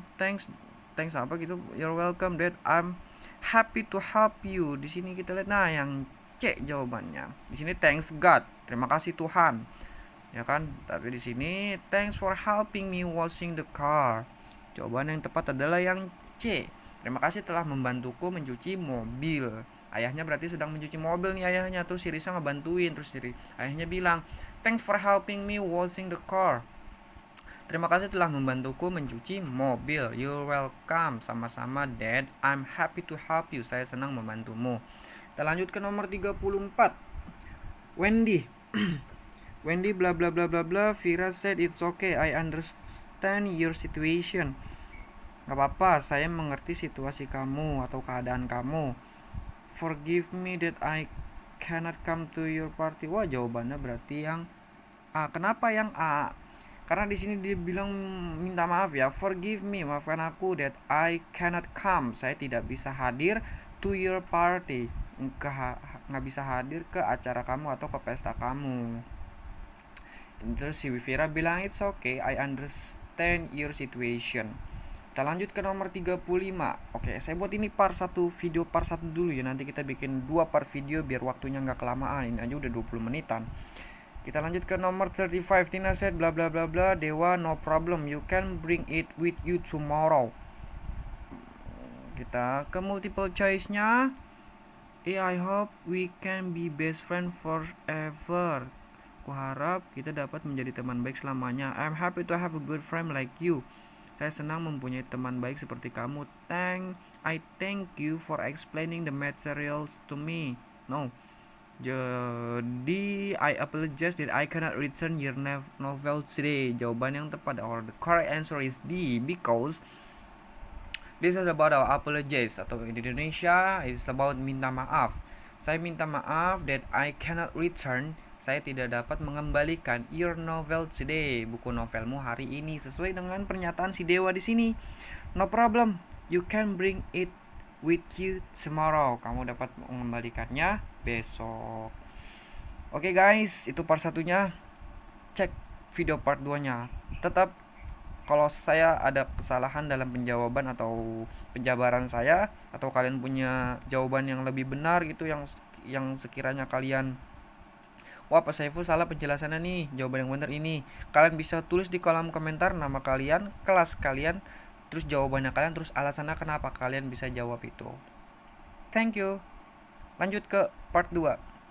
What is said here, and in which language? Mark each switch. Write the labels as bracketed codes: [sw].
[en] Thanks apa gitu, you're welcome dad, I'm happy to help you. [id] Di sini kita lihat, nah yang C jawabannya. Di sini thanks God, terima kasih Tuhan, ya kan. [en] Tapi di sini thanks for helping me washing the car. [id] Jawaban yang tepat adalah yang C, terima kasih telah membantuku mencuci mobil. Ayahnya berarti sedang mencuci mobil nih ayahnya, terus si Risa ngebantuin, terus ayahnya bilang thanks for helping me washing the car. Terima kasih telah membantuku mencuci mobil. You're welcome. [en] Sama-sama dad, I'm happy to help you. [id] Saya senang membantumu. Kita lanjut ke nomor 34. Wendy. Wendy bla bla bla bla bla. [en] Vira said it's okay, I understand your situation. [id] Gak apa-apa, saya mengerti situasi kamu atau keadaan kamu. [en] Forgive me that I cannot come to your party. [id] Wah, jawabannya berarti yang A. Kenapa yang A? Karena di sini dia bilang minta maaf ya. [en] Forgive me, maafkan aku, that I cannot come. [id] Saya tidak bisa hadir to your party. Nggak bisa hadir ke acara kamu atau ke pesta kamu. [en] Terus si Vira bilang it's okay, I understand your situation. [id] Kita lanjut ke nomor 35. Oke, saya buat ini video part 1 dulu ya. Nanti kita bikin 2 part video biar waktunya nggak kelamaan. Ini aja udah 20 menitan. Kita lanjut ke nomor 35. Tina said bla bla bla bla. [en] Dewa, no problem, you can bring it with you tomorrow. Kita ke multiple choice-nya. I hope we can be best friend forever. [id] Kuharap kita dapat menjadi teman baik selamanya. [en] I'm happy to have a good friend like you. Saya senang mempunyai teman baik seperti kamu. I thank you for explaining the materials to me. No. Jadi I apologize that I cannot return your novel today. Jawaban yang tepat or the correct answer is D, because this is about our apologize, atau di Indonesia is about minta maaf. [id] Saya minta maaf that I cannot return, saya tidak dapat mengembalikan your novel today, buku novelmu hari ini, sesuai dengan pernyataan si Dewa di sini. [en] No problem, you can bring it with you tomorrow. [id] Kamu dapat mengembalikannya besok. Oke guys, itu part 1-nya. Cek video part 2-nya. Tetap kalau saya ada kesalahan dalam penjawaban atau penjabaran saya, atau kalian punya jawaban yang lebih benar gitu, yang sekiranya kalian, wah Pak Saiful salah penjelasannya nih, jawaban yang benar ini, kalian bisa tulis di kolom komentar nama kalian, kelas kalian, terus jawabannya kalian, terus alasannya kenapa kalian bisa jawab itu. Thank you. Lanjut ke part 2.